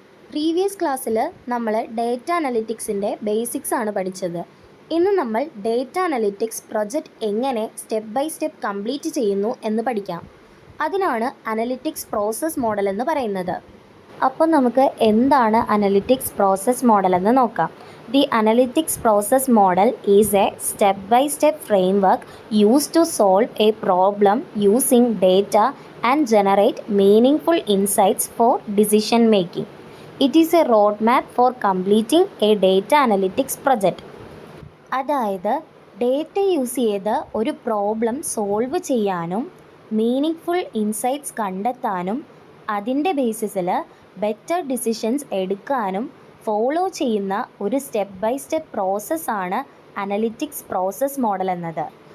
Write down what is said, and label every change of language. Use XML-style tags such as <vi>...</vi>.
<ml>Previous ക്ലാസ്സിൽ നമ്മൾ data അനലിറ്റിക്സിൻ്റെ basics ആണ് പഠിച്ചത്. ഇന്ന് നമ്മൾ ഡേറ്റ അനലിറ്റിക്സ് പ്രൊജക്റ്റ് എങ്ങനെ സ്റ്റെപ്പ് ബൈ സ്റ്റെപ്പ് കംപ്ലീറ്റ് ചെയ്യുന്നു എന്ന് പഠിക്കാം. അതിനാണ് അനലിറ്റിക്സ് പ്രോസസ് മോഡൽ എന്ന് പറയുന്നത്. അപ്പോൾ നമുക്ക് എന്താണ് അനലിറ്റിക്സ് പ്രോസസ് മോഡൽ എന്ന് നോക്കാം.</ml> <en>The analytics process model is a step-by-step framework used to solve a problem using data and generate meaningful insights for decision making. It is a roadmap for completing a data analytics project.</en> <ml>അതായത് data use ചെയ്ത് ഒരു problem solve ചെയ്യാനും meaning insights കണ്ടെത്താനും അതിൻ്റെ ബേസിസിൽ better decisions എടുക്കാനും follow ചെയ്യുന്ന ഒരു step by step പ്രോസസ്സാണ് അനലിറ്റിക്സ് പ്രോസസ് മോഡൽ എന്നത്.</ml>